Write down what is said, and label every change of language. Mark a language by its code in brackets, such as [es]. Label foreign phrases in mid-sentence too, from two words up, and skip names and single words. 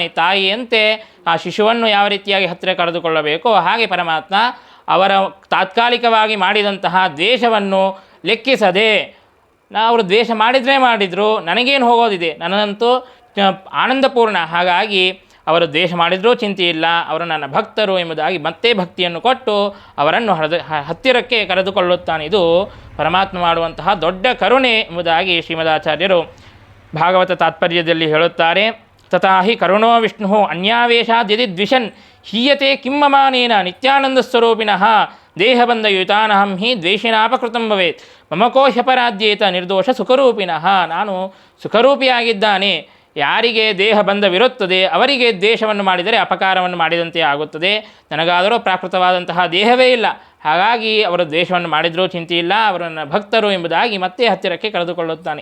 [kn] ತಾಯಿಯಂತೆ ಆ ಶಿಶುವನ್ನು ಯಾವ ರೀತಿಯಾಗಿ ಹತ್ತಿರ ಕರೆದುಕೊಳ್ಳಬೇಕೋ ಹಾಗೆ ಪರಮಾತ್ಮ ಅವರ ತಾತ್ಕಾಲಿಕವಾಗಿ ಮಾಡಿದಂತಹ ದ್ವೇಷವನ್ನು ಲೆಕ್ಕಿಸದೆ, ಅವರು ದ್ವೇಷ ಮಾಡಿದರು, ನನಗೇನು ಹೋಗೋದಿದೆ, ನನ್ನಂತೂ ಆನಂದಪೂರ್ಣ, ಹಾಗಾಗಿ ಅವರು ದ್ವೇಷ ಮಾಡಿದರೂ ಚಿಂತೆ ಇಲ್ಲ, ಅವರು ನನ್ನ ಭಕ್ತರು ಎಂಬುದಾಗಿ ಮತ್ತೆ ಭಕ್ತಿಯನ್ನು ಕೊಟ್ಟು ಅವರನ್ನು ಹತ್ತಿರಕ್ಕೆ ಕರೆದುಕೊಳ್ಳುತ್ತಾನೆ. ಇದು ಪರಮಾತ್ಮ ಮಾಡುವಂತಹ ದೊಡ್ಡ ಕರುಣೆ ಎಂಬುದಾಗಿ ಶ್ರೀಮದಾಚಾರ್ಯರು ಭಾಗವತ ತಾತ್ಪರ್ಯದಲ್ಲಿ ಹೇಳುತ್ತಾರೆ. [sa] ತಥಾ ಹಿ ಕರುಣೋ ವಿಷ್ಣು ಅನ್ಯಾವೇಶಾದ್ ಯದಿ ದ್ವಿಷನ್ ಹೀಯತೆ ಕಿಮ್ಮಮಾನೇನ ನಿತ್ಯಾನಂದ ಸ್ವರೂಪಿಣಃ ದೇಹಬಂಧಯುತಾನಹಂ ಹಿ ದ್ವೇಷಿನಾಪಕೃತಂ ಭವೇತ್ ಮಮ ಕೋ ಹ್ಯಪರಾಧ್ಯೇತ ನಿರ್ದೋಷ ಸುಖರೂಪಿಣಃ. [kn] ನಾನು ಸುಖರೂಪಿಯಾಗಿದ್ದಾನೆ, ಯಾರಿಗೆ ದೇಹ ಬಂಧವಿರುತ್ತದೆ ಅವರಿಗೆ ದ್ವೇಷವನ್ನು ಮಾಡಿದರೆ ಅಪಕಾರವನ್ನು ಮಾಡಿದಂತೆ ಆಗುತ್ತದೆ. ನನಗಾದರೂ ಪ್ರಾಕೃತವಾದಂತಹ ದೇಹವೇ ಇಲ್ಲ, ಹಾಗಾಗಿ ಅವರು ದ್ವೇಷವನ್ನು ಮಾಡಿದರೂ ಚಿಂತೆ ಇಲ್ಲ, ಅವರು ನನ್ನ ಭಕ್ತರು ಎಂಬುದಾಗಿ ಮತ್ತೆ ಹತ್ತಿರಕ್ಕೆ ಕರೆದುಕೊಳ್ಳುತ್ತಾನೆ.